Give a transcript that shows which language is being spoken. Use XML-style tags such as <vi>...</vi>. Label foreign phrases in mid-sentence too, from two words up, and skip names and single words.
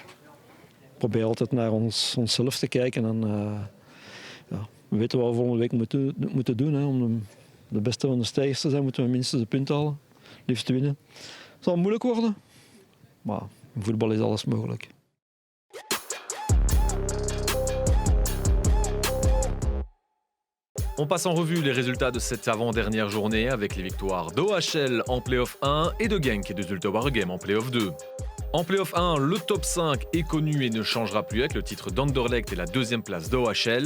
<nl>Probeer altijd naar onszelf te kijken. En, we weten wat we volgende week moeten doen. Hè. Om de beste van de stijgers te zijn, moeten we minstens een punt halen. Liefst winnen. Het zal moeilijk worden, maar in voetbal is alles mogelijk.</nl> <fr>On passe en revue les résultats de cette avant-dernière journée avec les victoires d'OHL en Play-off 1 et de Genk et de Zulte Waregem en Play-off 2. En Play-off 1, le top 5 est connu et ne changera plus avec le titre d'Anderlecht et la 2e place d'OHL.</fr>